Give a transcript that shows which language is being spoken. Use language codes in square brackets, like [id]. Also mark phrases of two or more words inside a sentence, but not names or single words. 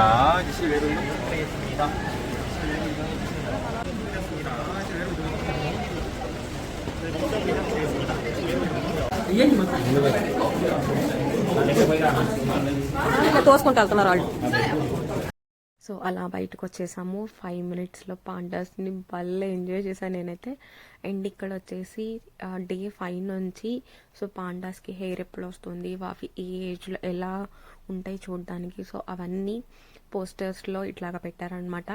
[ko] 이제 실외로 이동 부탁드리겠습니다. 실외로 이동해주세요. 준비되었습니다. 실외로 이동해주세요. 네, 목적 이동하겠습니다. 실외로 [te] ఇట్లా తోసుకుంటూ వెళ్తున్నారు వాళ్ళు. సో అలా బయటకు వచ్చేసాము. 5 minutesలో పాండాస్ని భలే ఎంజాయ్ చేశాను నేనైతే. అండ్ ఇక్కడ వచ్చేసి డే 5 నుంచి సో పాండాస్కి హెయిర్ ఎప్పుడు వస్తుంది, అవి ఏ ఏజ్లో ఎలా ఉంటాయి చూడడానికి, సో అవన్నీ పోస్టర్స్లో ఇట్లాగా పెట్టారనమాట.